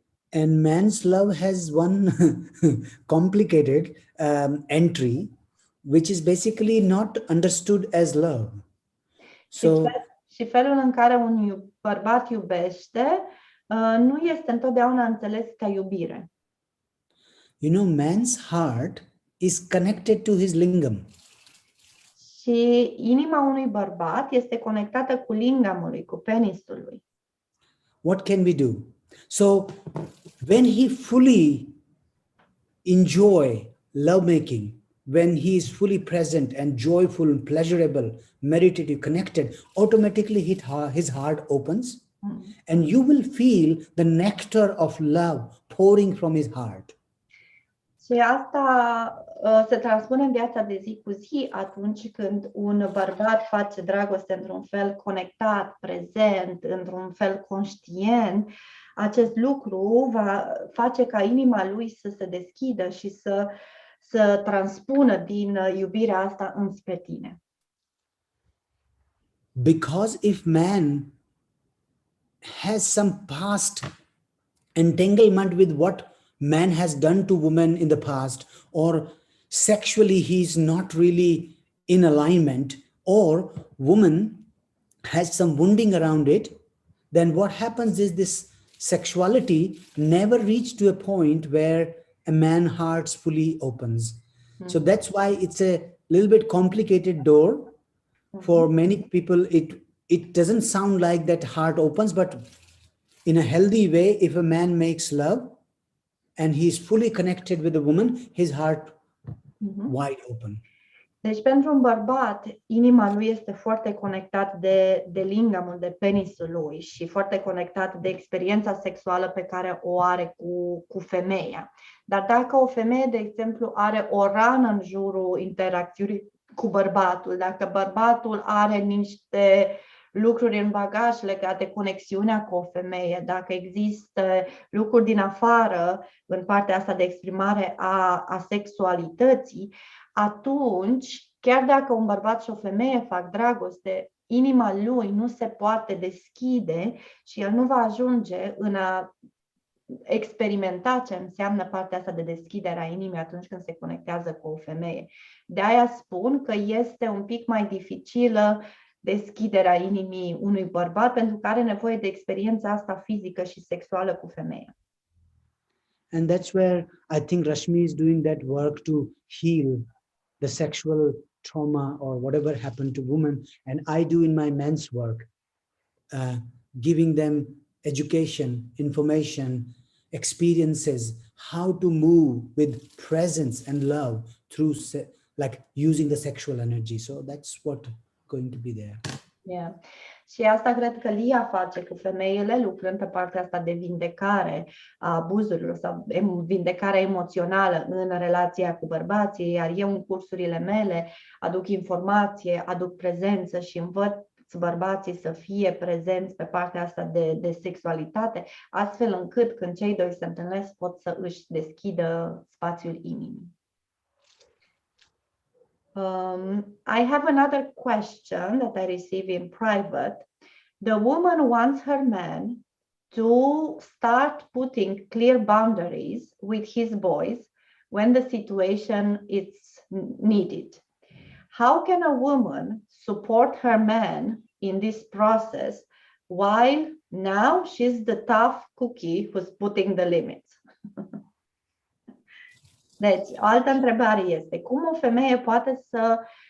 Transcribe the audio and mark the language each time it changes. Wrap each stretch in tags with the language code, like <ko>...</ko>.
<en>And man's love has one complicated entry, which is basically not understood as love. So,</en> <ro>și felul în care un bărbat iubește nu este întotdeauna înțeles ca iubire.</ro> <en>You know, man's heart is connected to his lingam.</en> <ro>Și inima unui bărbat este conectată cu lingamul lui, cu penisul lui.</ro> <en>What can we do? So, when he fully enjoy lovemaking, when he is fully present and joyful and pleasurable, meditative, connected, automatically his heart opens and you will feel the nectar of love pouring from his heart.</en> <ro>Și asta se transpune în viața de zi cu zi atunci când un bărbat face dragoste într-un fel conectat, prezent, într-un fel conștient. Acest lucru va face ca inima lui să se deschidă și să transpună din iubirea asta înspre tine.</ro> <en>Because if man has some past entanglement with what man has done to women in the past, or sexually he's not really in alignment, or woman has some wounding around it, then what happens is this sexuality never reached to a point where a man's heart fully opens. So that's why it's a little bit complicated door. For many people, it doesn't sound like that heart opens, but in a healthy way, if a man makes love and he's fully connected with a woman, his heart wide open.</en> <ro>Deci pentru un bărbat, inima lui este foarte conectat de lingamul, de penisul lui și foarte conectat de experiența sexuală pe care o are cu femeia. Dar dacă o femeie, de exemplu, are o rană în jurul interacțiunii cu bărbatul, dacă bărbatul are niște lucruri în bagaj legate de conexiunea cu o femeie, dacă există lucruri din afară în partea asta de exprimare a sexualității, atunci, chiar dacă un bărbat și o femeie fac dragoste, inima lui nu se poate deschide și el nu va ajunge în a experimenta ce înseamnă partea asta de deschidere a inimii atunci când se conectează cu o femeie. De aia spun că este un pic mai dificilă deschiderea inimii unui bărbat pentru că are nevoie de experiența asta fizică și sexuală cu femeia.</ro> <en>And that's where I think Rashmi is doing that work to heal the sexual trauma or whatever happened to women. And I do in my men's work, giving them education, information, experiences, how to move with presence and love through like using the sexual energy. So that's what going to be there. Yeah.</en> <ro>Și asta cred că Lia face cu femeile, lucrând pe partea asta de vindecare a abuzurilor sau vindecarea emoțională în relația cu bărbații, iar eu în cursurile mele aduc informație, aduc prezență și învăț bărbații să fie prezenți pe partea asta de sexualitate, astfel încât când cei doi se întâlnesc pot să își deschidă spațiul inimii.</ro> <en>I have another question that I receive in private. The woman wants her man to start putting clear boundaries with his boys when the situation is needed. How can a woman support her man in this process while now she's the tough cookie who's putting the limits?</en> <ro>Deci, o altă întrebare este, cum o femeie poate să...</ro>